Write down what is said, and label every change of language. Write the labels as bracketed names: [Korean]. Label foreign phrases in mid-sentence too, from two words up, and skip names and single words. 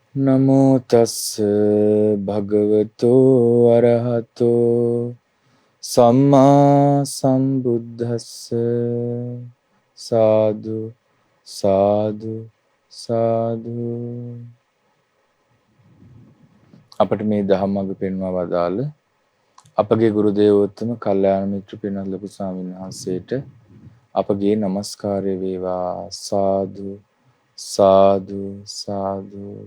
[Pali] නමෝ තස්ස භගවතෝ අරහතෝ සම්මා සම්බුද්දස්ස සාදු සාදු සාදු. [Sinhala] අපට මේ දහම් මඟ පෙන්වා වදාළ අපගේ ගුරු දේවෝත්තම කල්යාණ මිත්‍ර පින්වත් ලොකු ස්වාමීන් වහන්සේට අපගේ নমස්කාරය වේවා. [Pali] සාදු සාදු සාදු.